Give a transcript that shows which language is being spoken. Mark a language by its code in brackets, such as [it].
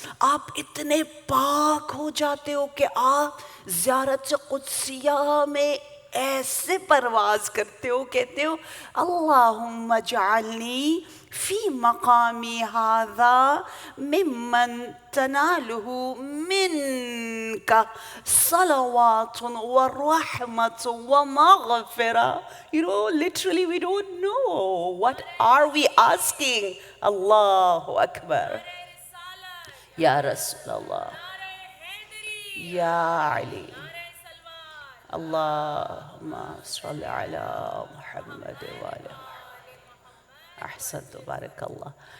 [ur] آپ اتنے پاک ہو جاتے ہو کہ آپ زیارت قدسیہ میں ایسے پرواز کرتے ہو، کہتے ہو [ar] اللہم اجعلنی فی مقامی ھذا ممن تنالہ منک صلوات و رحمت و مغفرہ. [en] You know, literally we don't know what are we asking. [ar] اللہ اکبر یا رسول اللہ یا علی. اللہم صل علی محمد وعلی احسن تبارک اللہ.